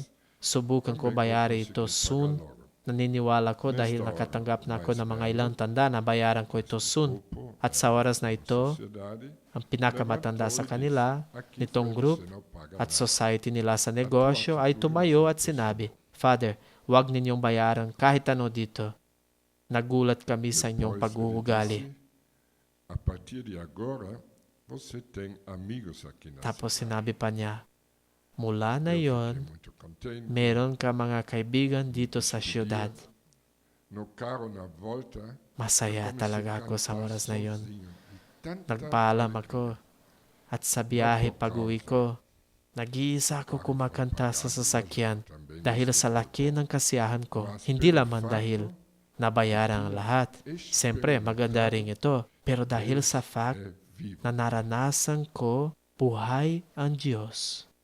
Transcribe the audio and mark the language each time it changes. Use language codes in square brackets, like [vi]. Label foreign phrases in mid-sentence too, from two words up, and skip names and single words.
[tl] Subukan ko bayari ito soon. Naniniwala ko dahil nakatanggap na ako ng mga ilang tanda na bayaran ko ito soon. At sa oras na ito, ang pinakamatanda sa kanila, nitong group, at society nila sa negosyo ay tumayo at sinabi, Father, huwag ninyong bayaran kahit ano dito. Nagulat kami sa inyong pag-uugali. [pt] A partir de agora, você tem amigos aqui na [tl] Tapos sinabi pa niya, mula na [pt] Eu [tl] yon, [pt] fiquei muito contente. [tl] meron ka mga kaibigan dito sa syudad. [pt] No carro na volta, [tl] Masaya [pt] comecei [tl] talaga [pt] a [tl] ako sa [pt] cantar [tl] oras na yon. [pt] sozinho. E tanta [tl] Nagpaalam [pt] alegria. [tl] ako at sa biyahe pag-uwi ko, Nag-iisa ako kumakanta sa sasakyan dahil sa laki ng kasiyahan ko. Hindi lamang dahil nabayaran ang lahat. Siyempre, maganda rin ito. Pero dahil sa fact na naranasan ko, buhay ang Diyos.